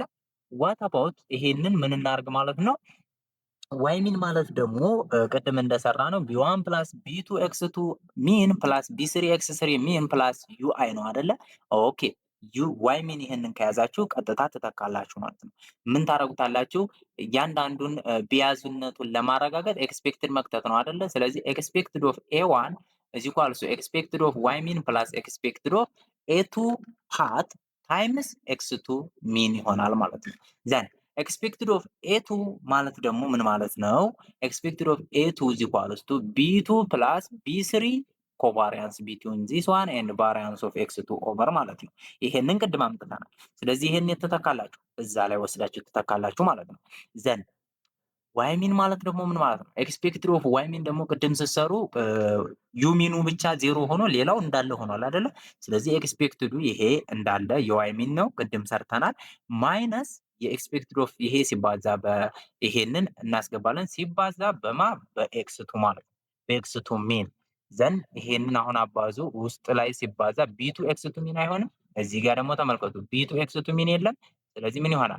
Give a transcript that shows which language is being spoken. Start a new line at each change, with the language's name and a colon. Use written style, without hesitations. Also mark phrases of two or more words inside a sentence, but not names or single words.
English: what about
Amharic: ይሄንን ምን እናርግ ማለት ነው?
English: y mean
Amharic: ማለት ደግሞ ቅድም እንደሰራ ነው
English: b1 plus b2 x two mean plus b3 x 3 mean plus ui
Amharic: ነው አይደለ? ኦኬ
English: y mean
Amharic: ይሄንን ከያዛችሁ ቀጥታ ትተካላችሁ ማለት ነው። ምን ታረጉታላችሁ? እያንዳንዱን ቢያዝነቱን ለማረጋገጥ ኤክስፔክትድ መክተት ነው አይደለ?
English: ስለዚህ expected of a1 is equal to expected of y mean plus expected of a2 hat times x2 mean
Amharic: ይሆናል ማለት ነው።
English: then expected of a2
Amharic: ማለት ደግሞ ምን ማለት ነው?
English: expected of a2 is equal to b2 plus b3 covariance between this one and variance of x2 over
Amharic: ማለት ነው። ይሄንን ቅድም አምጥተናል። ስለዚህ ይሄን የተተካላችሁ እዛ ላይ ወስዳችሁ ተተካላችሁ ማለት ነው።
English: then y mean
Amharic: ማለት ደግሞ ምን ማለት ነው?
English: expected of y mean
Amharic: ደግሞ ቅድም ስትሰሩ ዩ ሚኑ ብቻ ዜሮ ሆኖ ሌላው እንዳለ ሆኗል አይደለ? ስለዚህ ኤክስፔክትዱ ይሄ እንዳለ የዋይ ሚን ነው፣ ቅድም ሰርተናል። ማይነስ የኤክስፔክትድ ኦፍ ይሄ ሲባዛ ይሄንን እናስገባለን ሲባዛ በማ በኤክስቱ ማለት ነው። በኤክስቱ ሚን ዘን ይሄንን አሁን አባዙ ውስጥ ላይ ሲባዛ
English: b2 x2 mean
Amharic: አይሆንም። እዚህ ጋር ደግሞ ተመልከቱ
English: b2 x2 mean
Amharic: የለም። ስለዚህ ምን ይሆናል?